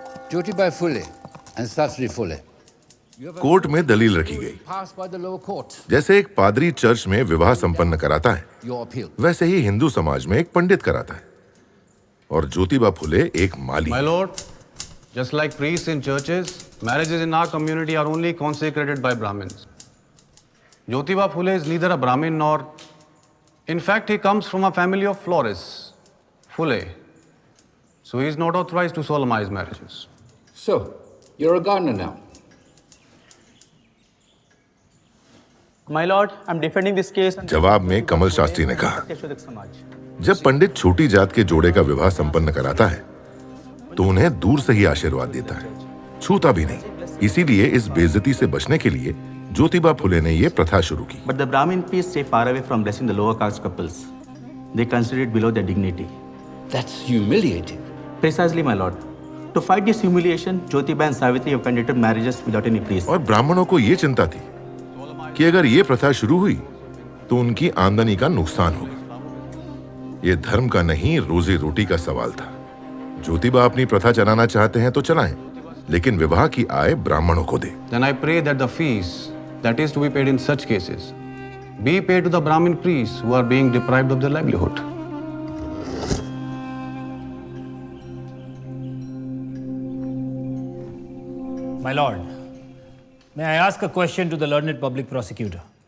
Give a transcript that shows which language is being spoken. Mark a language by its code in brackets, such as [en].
[en] Jyotibai Phule and Sastry Phule. [hi] Court में दलील रखी गई। जैसे एक पादरी चर्च में विवाह संपन्न कराता है, वैसे ही हिंदू समाज में एक पंडित कराता है, और ज्योतिबा फुले एक माली। [en] My lord, just like priests in churches, marriages in our community are only consecrated by Brahmins. Jyotiba Phule is neither a Brahmin nor, in fact, he comes from a family of florists, Phule. So he is not authorized to solemnize marriages. So, you're a gardener now. My lord, I'm defending this case. [hi] जवाब में कमल शास्त्री ने कहा, जब पंडित छोटी जात के जोड़े का विवाह संपन्न कराता है तो उन्हें दूर से ही आशीर्वाद देता है, छूता भी नहीं। इसीलिए इस बेइज्जती से बचने के लिए ज्योतिबा फुले ने ये प्रथा शुरू की। [en] But the Brahmin priests stay far away from blessing the lower caste couples. They consider it below their dignity. That's humiliating. Precisely, my lord. To fight this humiliation, Jyotiba and Savitri have conducted marriages without any priest. [hi] और ब्राह्मणों को ये चिंता थी कि अगर ये प्रथा शुरू हुई तो उनकी आमदनी का नुकसान होगा। ये धर्म का नहीं, रोजी रोटी का सवाल था। ज्योतिबा अपनी प्रथा चलाना चाहते हैं तो चलाएं, लेकिन विवाह की आय ब्राह्मणों को दे। [en] Then I pray that the fees that is to be paid in such cases be paid to the Brahmin priests who are being deprived of their livelihood. My lord, may I ask a question to the learned public prosecutor?